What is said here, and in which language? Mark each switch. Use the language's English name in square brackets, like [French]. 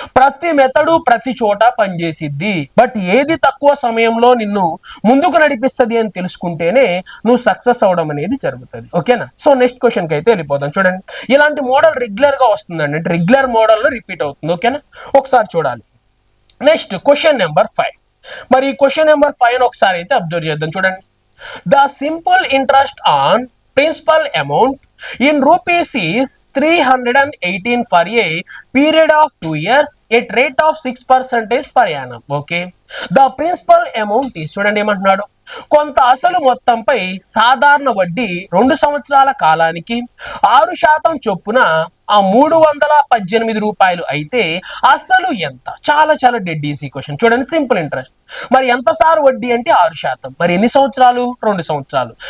[Telugu] ప్రతి మెథడు ప్రతి చోట పనిచేసిద్ది, బట్ ఏది తక్కువ సమయంలో నిన్ను ముందుకు నడిపిస్తుంది అని తెలుసుకుంటేనే నువ్వు సక్సెస్ అవడం అనేది జరుగుతుంది, ఓకేనా. సో నెక్స్ట్ క్వశ్చన్కి అయితే వెళ్ళిపోదాం. చూడండి ఇలాంటి మోడల్ రెగ్యులర్ గా వస్తుందండి, అంటే రెగ్యులర్ మోడల్లో రిపీట్ అవుతుంది, ఓకేనా. ఒకసారి చూడాలి. Next question number 5. మరి ఈ క్వశ్చన్ నెంబర్ 5 ఒకసారి అయితే అబ్జర్వ్ చేద్దాం. చూడండి [English] the simple interest on principal amount in rupees is 318 for a period of 2 years at rate of 6% per annum, okay. the principal amount is, [Telugu] చూడండి ఏమంటున్నాడు, కొంత అసలు మొత్తంపై సాధారణ వడ్డీ 2 సంవత్సరాల కాలానికి 6% చొప్పున ఆ 318 రూపాయలు అయితే అసలు ఎంత? చాలా చాలా డెడ్ ఈజీ క్వశ్చన్. చూడండి, సింపుల్ ఇంట్రెస్ట్. మరి ఎంత సార్ వడ్డీ అంటే 6%. మరి ఎన్ని సంవత్సరాలు? 2 సంవత్సరాలు.